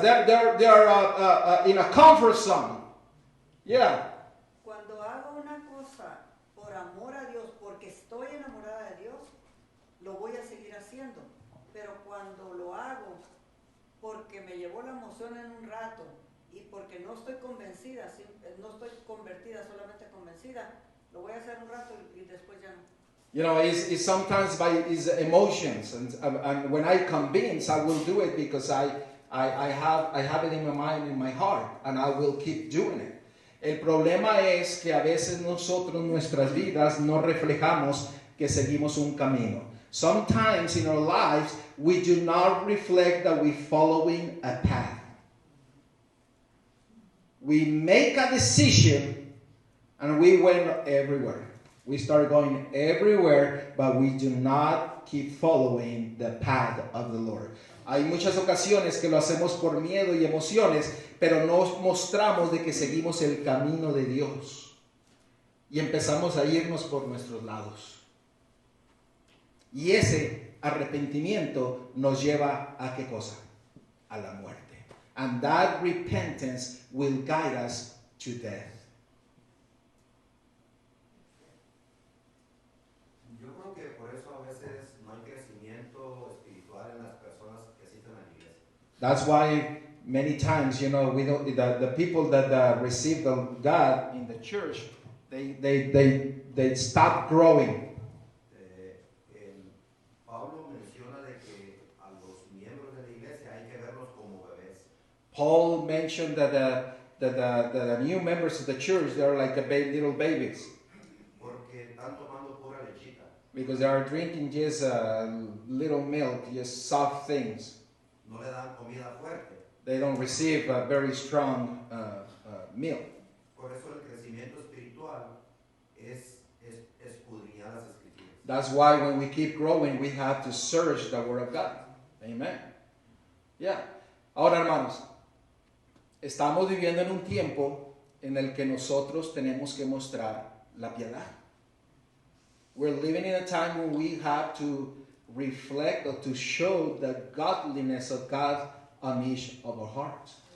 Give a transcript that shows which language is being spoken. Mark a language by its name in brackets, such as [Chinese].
[English] They're in a comfort zone. Yeah. [Spanish] Cuando hago una cosa por amor a Dios, porque estoy enamorada de Dios, lo voy a seguir haciendo. Pero cuando lo hago porque me llevó la emoción en un rato y porque no estoy convencida, no estoy convertida, solamente convencida, lo voy a hacer un rato y después ya no. [English] You know, it's sometimes by his emotions, and when I convince, I will do it because I have it in my mind, in my heart, and I will keep doing it. [Spanish] El problema es que a veces nosotros, nuestras vidas, no reflejamos que seguimos un camino. [English] Sometimes in our lives, we do not reflect that we're following a path. We make a decision, and we went everywhere. We start going everywhere, but we do not keep following the path of the Lord. [Spanish] Hay muchas ocasiones que lo hacemos por miedo y emociones, pero no mostramos de que seguimos el camino de Dios. Y empezamos a irnos por nuestros lados. Y ese arrepentimiento nos lleva a ¿qué cosa? A la muerte. [English] And that repentance will guide us to death. [Spanish] Yo creo que por eso a veces no hay crecimiento espiritual en las personas que asisten a la iglesia. [English] That's why many times, we don't, the people that receive the God in the church, they stop growing. [Spanish] Pablo menciona de que a los miembros de la iglesia hay que verlos como bebés. [English] Paul mentioned that the new members of the church, they are like little babies. [Spanish] Porque están tomando pura lechita. [English] Because they are drinking just little milk, just soft things. [Spanish] No le dan comida fuerte. [English] They don't receive a very strong milk. [Spanish] Por eso el crecimiento espiritual es escudriñar las escrituras. [English] That's why when we keep growing, we have to search the Word of God. Amen. Yeah. [Spanish] Ahora, hermanos, estamos viviendo en un tiempo en el que nosotros tenemos que mostrar la piedad. [English] We're living in a time when we have to reflect or to show the godliness of God on each of our hearts.